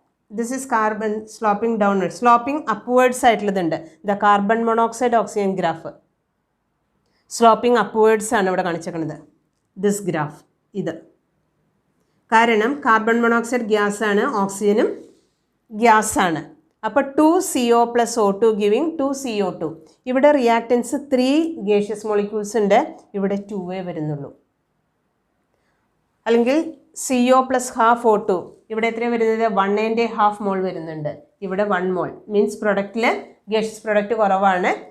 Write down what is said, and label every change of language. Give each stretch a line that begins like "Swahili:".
English: This is carbon sloping downward, sloping upwards ആയിട്ടുള്ളതുണ്ട്. The carbon monoxide oxygen graph sloping upwards
Malayalam: ആണ് ഇവിടെ കാണിച്ചേക്കുന്നത്.
English: this graph
Malayalam: ഇത്, കാരണം carbon monoxide ഗ്യാസാണ്, ഓക്സിജനും ഗ്യാസാണ്. അപ്പോൾ 2CO + O2 ഗിവിങ് 2CO2. ഇവിടെ reactance 3 gaseous molecules ഉണ്ട്, ഇവിടെ 2 വരുന്നുള്ളൂ. അല്ലെങ്കിൽ CO + ½ O2, ഇവിടെ എത്രയാണ് വരുന്നത്? 1.5 മോൾ വരുന്നുണ്ട്, ഇവിടെ 1 മോൾ. മീൻസ് പ്രൊഡക്റ്റിൽ ഗേഷ്യസ് പ്രൊഡക്റ്റ് കുറവാണ്.